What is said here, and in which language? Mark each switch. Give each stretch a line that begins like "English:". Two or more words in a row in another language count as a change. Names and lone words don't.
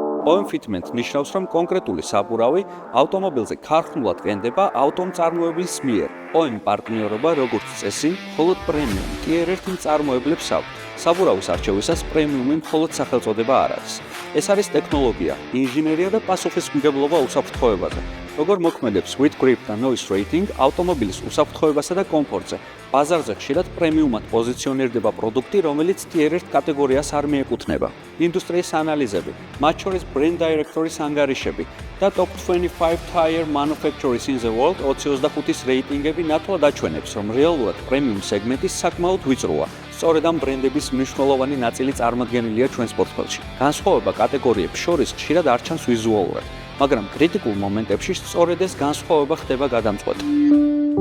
English: OEM fitment
Georgian: ნიშნავს, რომ კონკრეტული საბურავი ავტომობილზე ქარხნულად კენდება ავტომწარმოებლის მიერ. OEM პარტნიორობა როგორც წესი, მხოლოდ პრემიუმ Tier 1 მწარმოებლებს აქვთ. საბურავის არჩევისას პრემიუმი მხოლოდ სახელწოდება არ არის. ეს არის ტექნოლოგია, ინჟინერია და პასუხისმგებლობა უსაფრთხოებაზე. როგორ მოქმედებს
English: with grip
Georgian: და
English: noise rating
Georgian: ავტომობილის უსაფრთხოებასა და კომფორტზე. ბაზარზე ხშირად პრემიუმად პოზიციონირდება პროდუქტი, რომელიც Tier 1 კატეგორიას არ მიეკუთვნება. ინდუსტრიის ანალიზები, მათ შორის
English: brand directory-
Georgian: ის ანგარიშები და
English: top 25 tire manufacturers in the world
Georgian: 25-ის რეიტინგები ნათლად აჩვენებს, რომ რეალურად პრემიუმ სეგმენტი საკმაოდ ვიწროა. სწორედ ამ ბრენდების მნიშვნელოვანი ნაწილი წარმოდგენილია ჩვენს პორტფელში. განსხვავება კატეგორიებს შორის ხშირად არ ჩანს ვიზუალურად, მაგრამ კრიტიკულ მომენტებში სწორედ ეს განსხვავება ხდება გადამწყვეტი.